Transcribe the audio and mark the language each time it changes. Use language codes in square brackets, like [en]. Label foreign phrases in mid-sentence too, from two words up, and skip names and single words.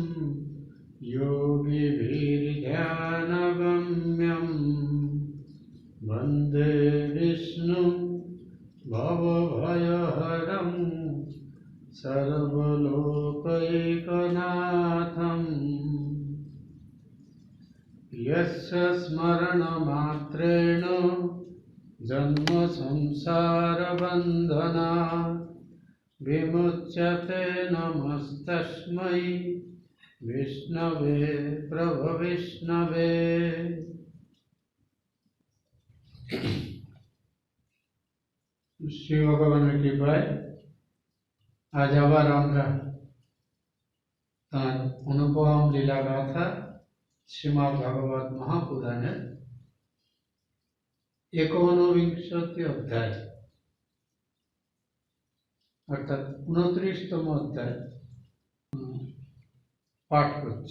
[sa] योगिभिर्ध्यानगम्यं वन्दे विष्णुं भवभयहरं सर्वलोकैकनाथं यस्य स्मरणमात्रेण जन्मसंसारबन्धनात् विमुच्यते। नमस्तस्मै विष्णवे प्रभविष्णवे। [bn] শ্রী ভগবানের কৃপায় আজ আবার আমরা তাঁর অনুপম লীলা গাথা শ্রীমদ্ ভাগবত মহাপুরাণের 51 অধ্যায় অর্থাৎ 29তম অধ্যায় পাঠ করছি।